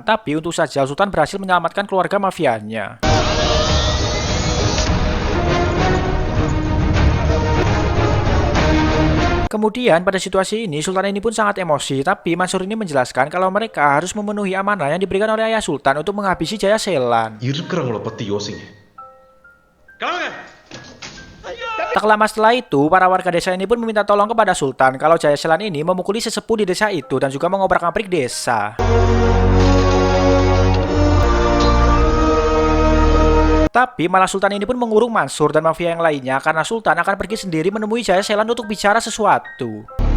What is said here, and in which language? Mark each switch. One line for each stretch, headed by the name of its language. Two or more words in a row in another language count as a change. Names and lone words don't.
Indonesian: Tapi untuk saja Sultan berhasil menyelamatkan keluarga mafianya. Kemudian pada situasi ini Sultan ini pun sangat emosi, tapi Mansur ini menjelaskan kalau mereka harus memenuhi amanah yang diberikan oleh ayah Sultan untuk menghabisi Jaya Selan.
Tamil: இருக்கிறவங்கள பத்தி யோசிங்க. கிளம்புங்க.
Indonesian: Tak lama setelah itu, para warga desa ini pun meminta tolong kepada Sultan kalau Jaya Selan ini memukuli sesepuh di desa itu dan juga mengobrak-abrik desa. Tapi malah Sultan ini pun mengurung Mansur dan mafia yang lainnya karena Sultan akan pergi sendiri menemui Jaya Selan untuk bicara sesuatu.